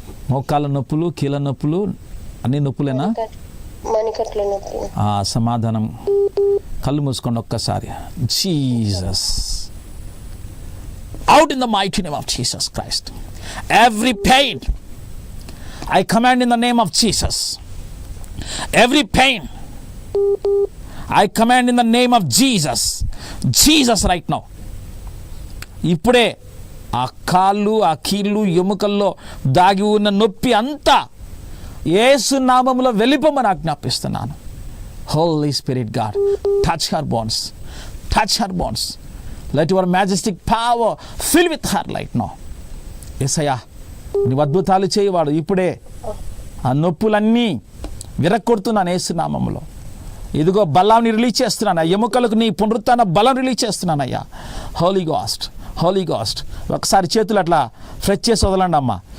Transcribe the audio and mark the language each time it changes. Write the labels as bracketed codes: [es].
[te] మోకాళ్ళ నొప్పులు, కీళ్ళ నొప్పులు, అన్ని నొప్పులేనా? మణికట్ల నొప్పులు. సమాధానం. కళ్ళు మూసుకోండి ఒక్కసారి. [en] Jesus, out in the mighty name of Jesus Christ, every pain I command in the name of Jesus. Every pain I command in the name of Jesus. Jesus right now. [te] ఇప్పుడే ఆ కాళ్ళు, ఆ కీళ్ళు, ఎముకల్లో దాగి ఉన్న నొప్పి అంతా యేసు నామములో వెళ్ళిపోమని ఆజ్ఞాపిస్తున్నాను. [en] Holy Spirit God, touch her bones, touch her bones. Let your majestic power fill with her right now. [te] యేసయ్యా, నీవు అద్భుతాలు చేయవాడు. ఇప్పుడే ఆ నొప్పులన్నీ విరక్కొడుతున్నాను యేసు నామములో. ఇదిగో బలాన్ని రిలీజ్ చేస్తున్నాను. ఆ ఎముకలకు నీ పునరుత్థాన బలం రిలీజ్ చేస్తున్నానయ్యా. హోలీ గాస్ట్, హోలీ గాస్ట్. ఒకసారి చేతులు అట్లా ఫ్రెష్ చేసి వదలండి అమ్మా.